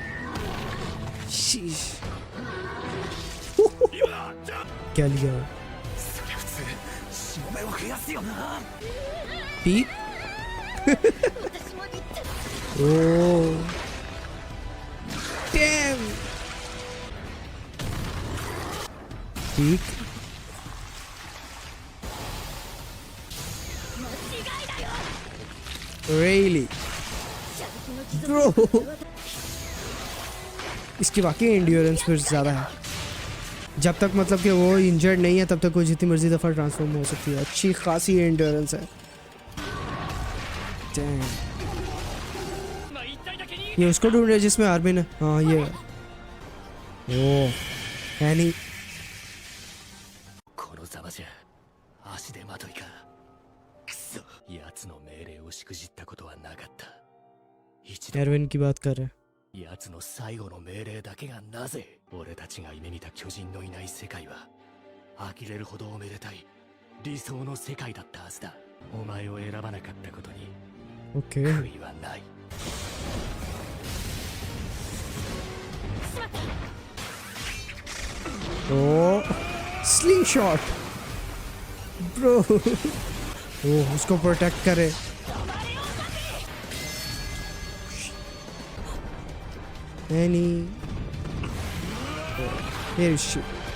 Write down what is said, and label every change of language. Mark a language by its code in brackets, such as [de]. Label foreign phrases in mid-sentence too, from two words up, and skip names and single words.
[hi] शीश। क्या लिया? पीक? [en] Oh damn. पीक? Really? Bro, [hi] इसकी वाकई एंड्योरेंस फिर ज़्यादा है। जब तक मतलब कि वो इंजर्ड नहीं है तब तक वो जितनी मर्जी दफ़ा ट्रांसफॉर्म हो सकती है। अच्छी खासी एंड्योरेंस है। [en] Damn. [hi] ये उसको ढूंढ रहे हैं जिसमें आर्मिन है। हाँ ये ओह एनी। [ja] このざまじゃ足手まといか。くそ、奴の命令をしくじったことはなかった。一度 [hi] एरविन की बात कर रहे हैं। [ja] 奴の最後の命令だけがなぜ俺たちが夢見た巨人のいない世界は呆れるほどおめでたい理想の世界だったはずだ。お前を選ばなかったことに [hi] ओके [ja] 悔いはない。 [en] Oh sling shot bro. [hi] ओह उसको प्रोटेक्ट करे। एनी [en] here is shit.